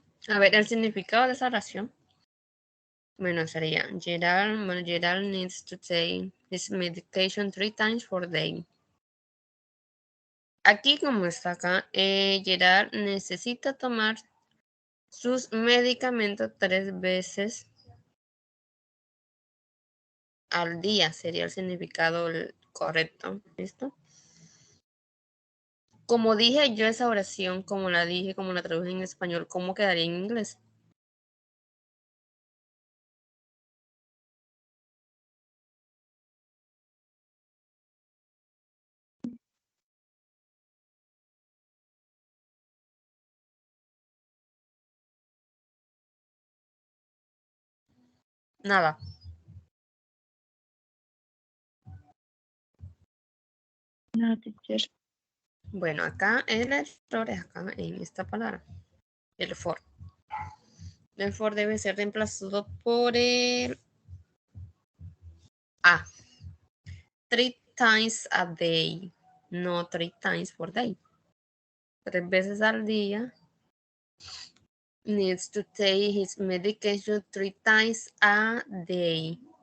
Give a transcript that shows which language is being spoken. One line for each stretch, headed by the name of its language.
Spanish: A ver, el significado de esa oración. Bueno, sería
English: Gerald needs to take his medication 3 times per day.
Spanish: Aquí, como está acá, Gerard necesita tomar sus medicamentos 3 veces al día, sería el significado correcto. ¿Listo? Como dije yo esa oración, como la dije, como la traduje en español, ¿cómo quedaría en inglés? Nada.
English: No, teacher.
Spanish: Bueno, acá el error es acá en esta palabra, el for. El for debe ser reemplazado por el a.
English: 3 times a day, no 3 times per day.
Spanish: 3 veces al día.
English: Needs to take his medication 3 times a day.